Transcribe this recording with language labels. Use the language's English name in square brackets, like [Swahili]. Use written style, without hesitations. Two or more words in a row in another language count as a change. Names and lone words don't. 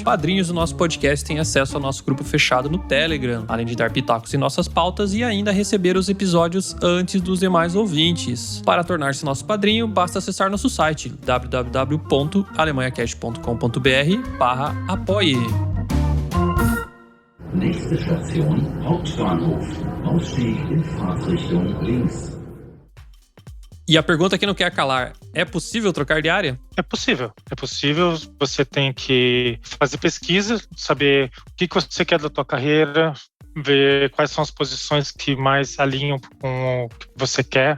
[Portuguese] Padrinhos do nosso podcast têm acesso ao nosso grupo fechado no Telegram, além de dar pitacos em nossas pautas e ainda receber os episódios antes dos demais ouvintes. Para tornar-se nosso padrinho, basta acessar nosso site www.alemanhacast.com.br/apoie. [German] Nächste Station, Hauptbahnhof. Ausstieg in Fahrtrichtung links. [Portuguese] E a pergunta que não quer calar, é possível trocar de área? É possível. É possível. Você tem que fazer pesquisa, saber o que você quer da tua carreira, ver quais são as posições que mais alinham com o que você quer.